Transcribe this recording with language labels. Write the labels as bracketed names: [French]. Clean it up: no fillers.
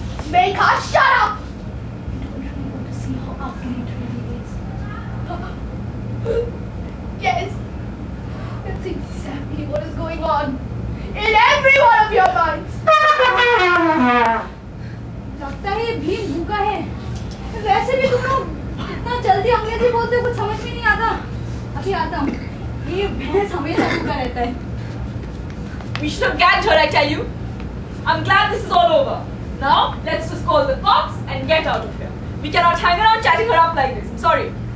[English] Melka, shut up! You don't really want to see how ugly it really is. Yes, that's exactly what is going on in every one of your minds. [Hindi] लगता है ये भीम भूखा है. वैसे भी तुम लोग इतना जल्दी अंग्रेजी बोलते हो, कुछ समझ में नहीं आता. अभी आता हूँ. ये भैंस हमेशा भूखा रहता है. [English] We should have gagged her, I tell you. I'm glad this is all over. Now, let's just call the cops and get out of here. We cannot hang around chatting her up like this. I'm sorry.